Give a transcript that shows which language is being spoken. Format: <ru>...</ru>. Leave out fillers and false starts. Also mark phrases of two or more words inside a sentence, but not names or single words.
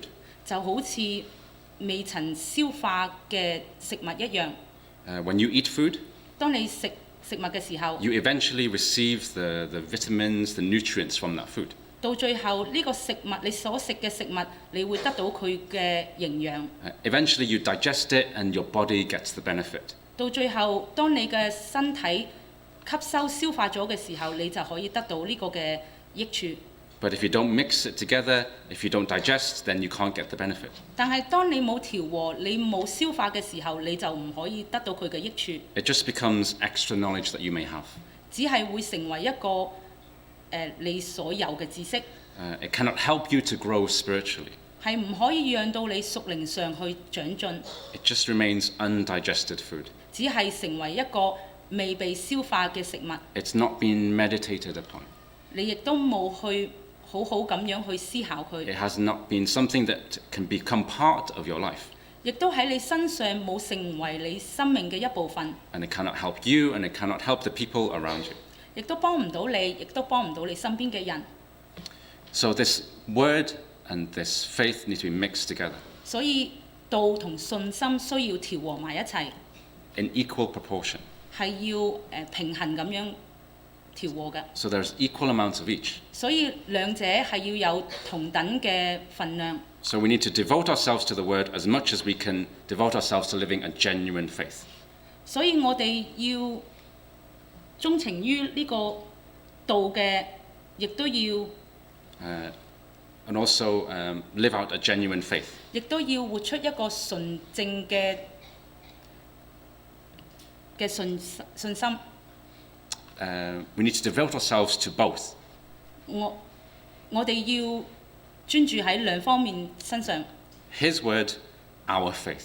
<yue>就好似未曾消化嘅食物一樣。</yue> <en>When you eat food,</en> <yue>當你食物嘅時候，</yue> <en>you eventually receive the vitamins, the nutrients from that food.</en> <yue>到最後呢個食物你所食嘅食物，你會得到佢嘅營養。</yue> <en>Eventually you digest it and your body gets the benefit.</en> <yue>到最後，當你嘅身體吸收消化咗嘅時候，你就可以得到呢個嘅益處。</yue> <en>But if you don't mix it together, if you don't digest, then you can't get the benefit.</en> <yue>但係當你冇調和，你冇消化嘅時候，你就唔可以得到佢嘅益處，</yue> <en>It just becomes extra knowledge that you may have.</en> <yue>只係會成為一個你所有嘅知識，</yue> <en>It cannot help you to grow spiritually.</en> <yue>係唔可以讓到你屬靈上去長進，</yue> <en>It just remains undigested food.</en> <yue>只係成為一個未被消化嘅食物，</yue> <en>It's not been meditated upon.</en> <yue>你亦都冇去好好咁樣去思考佢，</yue> <en>It has not been something that can become part of your life.</en> <yue>亦都喺你身上冇成為你生命嘅一部分，</yue> <en>And it cannot help you and it cannot help the people around you.</en> <yue>亦都幫唔到你，亦都幫唔到你身邊嘅人。</yue> <en>So this word and this faith need to be mixed together</en> <yue>所以道同信心需要調和埋一齊，</yue> <en>in equal proportion.</en> <yue>係要平衡咁樣調和嘅。</yue> <en>So there's equal amounts of each.</en> <yue>所以兩者係要有同等嘅份量。</yue> <en>So we need to devote ourselves to the word as much as we can devote ourselves to living a genuine faith.</en> <yue>所以我哋要鍾情於呢個道嘅，亦都要</yue> <en>And also live out a genuine faith.</en> <yue>亦都要活出一個純正嘅信心。</yue> <en>We need to devote ourselves to both.</en> <yue>我哋要專注喺兩方面身上。</yue> <en>His word, our faith.</en>